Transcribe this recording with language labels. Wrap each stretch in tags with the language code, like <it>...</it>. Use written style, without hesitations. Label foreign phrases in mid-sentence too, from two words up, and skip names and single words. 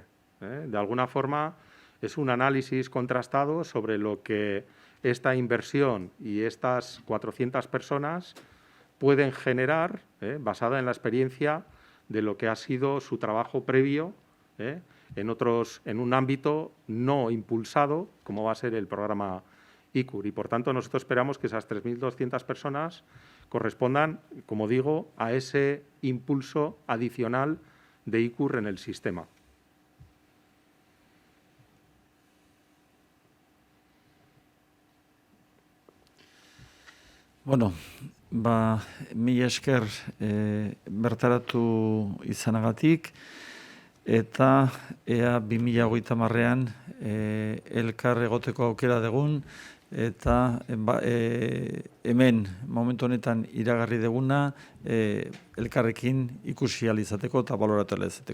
<es>De alguna forma, es un análisis contrastado sobre lo que esta inversión y estas 400 personas pueden generar, basada en la experiencia de lo que ha sido su trabajo previo en un ámbito no impulsado, como va a ser el programa ICUR. Y, por tanto, nosotros esperamos que esas 3.200 personas correspondan, como digo, a ese impulso adicional de ICUR en el sistema.</es> <eu>Bueno, mila esker bertaratu izanagatik, eta ea 2030ean elkar egoteko aukera dugun, eta hemen momentu honetan iragarri duguna elkarrekin ikusi ahal izateko eta baloratu ahal izateko.</eu>